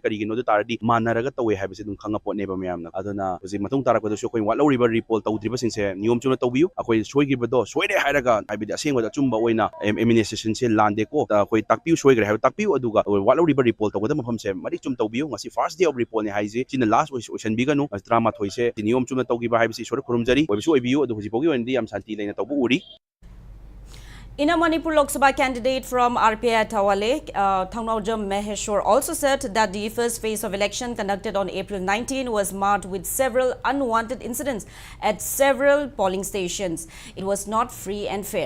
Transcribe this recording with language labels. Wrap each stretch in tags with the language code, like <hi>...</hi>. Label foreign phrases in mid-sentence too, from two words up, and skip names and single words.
<mni>ꯀꯔꯤꯒꯤꯅꯣ ꯑꯗꯨ ꯇꯥꯔꯗꯤ ꯃꯥꯟꯅꯔꯒ ꯇꯧꯋꯦ ꯍꯥꯏꯕꯁꯤ ꯑꯗꯨꯝ ꯈꯪꯉ ꯄꯣꯠꯅꯦꯕ ꯃꯌꯥꯝꯅ ꯑꯗꯨꯅ ꯍꯧꯖꯤꯛ ꯃꯇꯨꯡ ꯇꯥꯔꯛꯄꯗꯁꯨ ꯑꯩꯈꯣꯏ ꯋꯥꯠꯍꯧꯔꯤꯕ ꯔꯤꯄꯣꯜ ꯇꯧꯗ꯭ꯔꯤꯕꯁꯤꯡꯁꯦ ꯅꯤꯌꯣꯝ ꯆꯨꯝꯅ ꯇꯧꯕꯤꯌꯨ ꯑꯩꯈꯣꯏ ꯁꯣꯏꯈꯤꯕꯗꯣ ꯁꯣꯏꯔꯦ ꯍꯥꯏꯔꯒ ꯍꯥꯏꯕꯗꯤ ꯑꯁꯦꯡꯕꯗ ꯑꯆꯨꯝꯕ ꯑꯣꯏꯅ ꯑꯦꯗꯃꯤꯅꯤꯁꯇ꯭ꯔꯦꯁꯟꯁꯦ ꯂꯥꯟꯗꯦꯀꯣ ꯑꯩꯈꯣꯏ ꯇꯥꯛꯄꯤꯌꯨ ꯁꯣꯏꯈ꯭ꯔꯦ ꯍꯥꯏꯕ ꯇꯥꯛꯄꯤꯌꯨ ꯑꯗꯨꯒ ꯋꯥꯠꯍꯧꯔꯤꯕ ꯔꯤꯄꯣꯜ ꯇꯧꯒꯗꯕ ꯃꯐꯝꯁꯦ ꯃꯔꯤꯛ ꯆꯨꯝ ꯇꯧꯕꯤꯌꯨ ꯉꯁꯤ</mni> <en>farce day of repoll-ni</en> <mni>ꯍꯥꯏꯁꯤ ꯁꯤꯅ ꯂꯥꯁ ꯑꯣꯏꯁꯟꯕꯤꯒꯅꯨ 13ꯁꯦ ꯅꯤꯌꯣꯝ ꯆꯨꯝꯅ ꯇꯧꯈꯤꯕ ꯍꯥꯏꯕꯁꯤ ꯏꯁꯣꯔ ꯈꯨꯔꯨꯝꯖꯔꯤ ꯑꯣꯏꯕꯁꯨ ꯑꯣꯏꯕꯤꯌꯨ ꯑꯗꯨ ꯍꯧꯖꯤꯛꯐꯥꯎꯒꯤ ꯑꯣꯏꯅꯗꯤ ꯌꯥꯝ ꯁꯥꯟꯇꯤ ꯂꯩꯅ ꯇꯧꯕ ꯎꯔꯤ.</mni> <en>In a Manipur Lok Sabha candidate from RPI Thawale, Khongjom Maheshwar also said that the first phase of election conducted on April 19 was marked with several unwanted incidents at several polling stations. It was not free and fair.</en>